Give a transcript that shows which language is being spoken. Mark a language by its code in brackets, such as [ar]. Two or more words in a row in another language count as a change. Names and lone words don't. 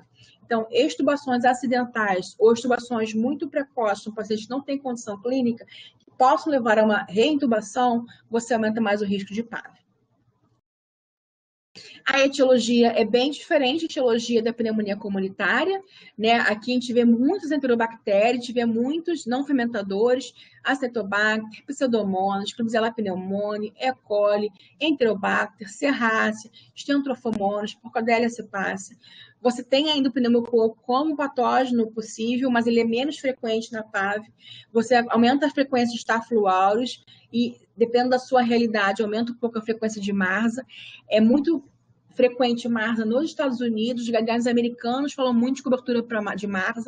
[pt] Então, extubações acidentais ou extubações muito precoces, no paciente que não tem condição clínica, que possam levar a uma reintubação, você aumenta mais o risco de PAV. A etiologia é bem diferente da etiologia da pneumonia comunitária, né? Aqui a gente vê muitos enterobactérias, a gente vê muitos não fermentadores, Acetobacter, Pseudomonas, Klebsiella pneumoniae, E. coli, Enterobacter, Serrácea, Stenotrophomonas, Porcadella cepacia. Você tem ainda o pneumococo como patógeno possível, mas ele é menos frequente na PAV. Você aumenta a frequência de Staphylococcus aureus e, dependendo da sua realidade, aumenta um pouco a frequência de MARSA. É muito frequente MARSA nos Estados Unidos, os guidelines americanos falam muito de cobertura de MARSA.